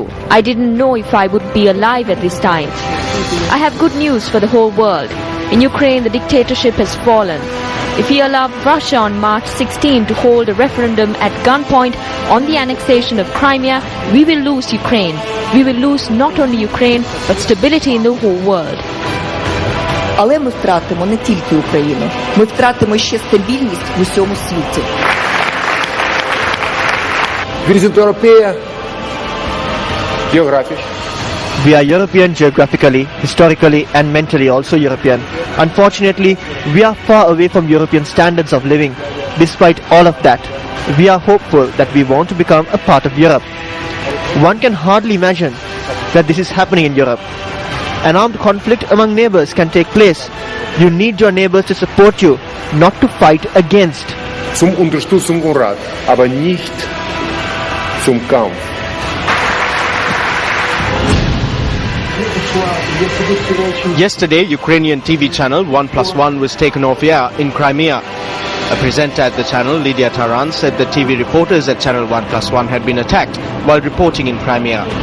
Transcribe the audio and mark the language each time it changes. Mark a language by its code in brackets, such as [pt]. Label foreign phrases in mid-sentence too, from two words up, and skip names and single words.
[en] I didn't know if I would be alive at this time. I have good news for the whole world. In Ukraine, the dictatorship has fallen. If we allow Russia on March 16 to hold a referendum at gunpoint on the annexation of Crimea, we will lose Ukraine. We will lose not only Ukraine, but stability in the whole world. [uk] Але ми втратимо не тільки Україну, ми втратимо ще стабільність в усьому світі. [en] We are European geographically, historically and mentally also European. Unfortunately, we are far away from European standards of living. Despite all of that, we are hopeful that we want to become a part of Europe. One can hardly imagine that this is happening in Europe. An armed conflict among neighbors can take place. You need your neighbors to support you, not to fight against. [de] Zum Unterstützung und Rat, aber nicht zum Kampf. [en] Yesterday, Ukrainian TV channel 1+1 was taken off air in Crimea. A presenter at the channel, Lydia Taran, said that TV reporters at channel 1+1 had been attacked while reporting in Crimea.